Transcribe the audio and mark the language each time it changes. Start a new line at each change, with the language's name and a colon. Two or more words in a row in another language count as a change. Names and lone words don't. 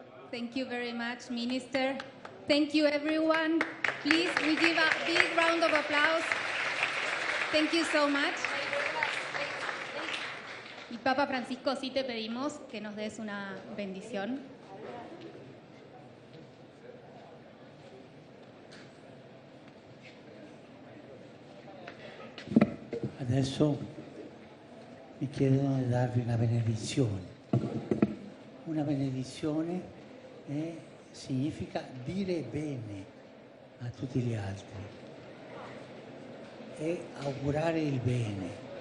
English: Thank you very much, Minister. Thank you, everyone. Please, we give a big round of applause. Thank you so much.
Spanish: Y Papa Francisco, sí te pedimos que nos des una bendición.
Italian: Adesso mi chiedono di darvi una benedizione. Una benedizione significa dire bene a tutti gli altri e augurare il bene.